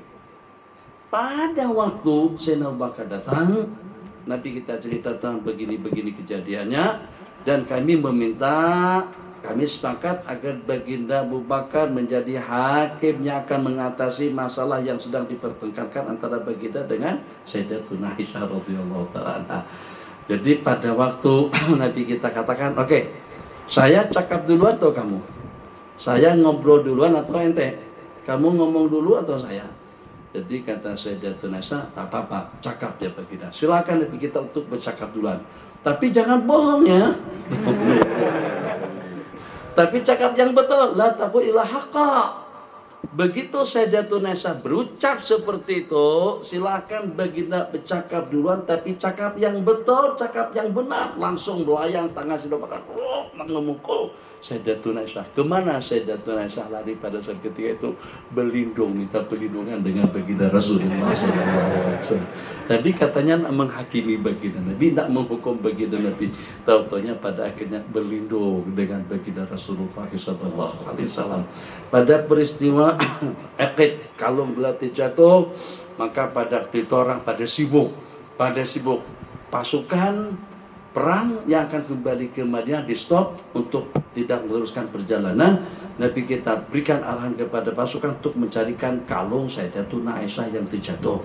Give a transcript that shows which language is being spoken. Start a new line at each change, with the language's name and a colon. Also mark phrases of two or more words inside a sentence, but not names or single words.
Malay: Pada waktu Sayyidina Abu Bakar datang, Nabi kita cerita tentang begini-begini kejadiannya, dan kami sepakat agar baginda Abu Bakar menjadi hakim yang akan mengatasi masalah yang sedang dipertengkarkan antara baginda dengan Sayyidatuna Aisyah
Arabic: رضي الله تعالى.
Malay: Jadi pada waktu Nabi kita katakan, oke, saya cakap duluan atau kamu?
Indonesian: Saya ngobrol duluan atau ente? Kamu ngomong dulu atau saya?
Malay: Jadi kata Sayyidatuna Aisyah, tak apa-apa, cakap ya baginda. Silakan Nabi kita untuk bercakap duluan. Tapi jangan bohong ya. Tapi cakap yang betul.
Arabic: لا تقل إلا حقا.
Malay: Begitu Sayyidatuna Aisyah berucap seperti itu, silakan baginda bercakap duluan, tapi cakap yang betul, cakap yang benar. Langsung melayang tangan Sayyidina Abu Bakar, memukul Sayyidatuna Aisyah. Kemana Sayyidatuna Aisyah lari pada saat ketika itu? Berlindung, minta perlindungan dengan baginda Rasulullah SAW. Tadi katanya nak menghakimi baginda Nabi, nak menghukum baginda Nabi. Tahu-tahunya pada akhirnya berlindung dengan baginda Rasulullah SAW. Pada peristiwa Aqid, kalung belati jatuh, maka pada waktu itu orang pada sibuk pasukan perang yang akan kembali ke Madinah di stop untuk tidak meneruskan perjalanan. Nabi kita berikan arahan kepada pasukan untuk mencarikan kalung Sayyidatuna Aisyah yang terjatuh.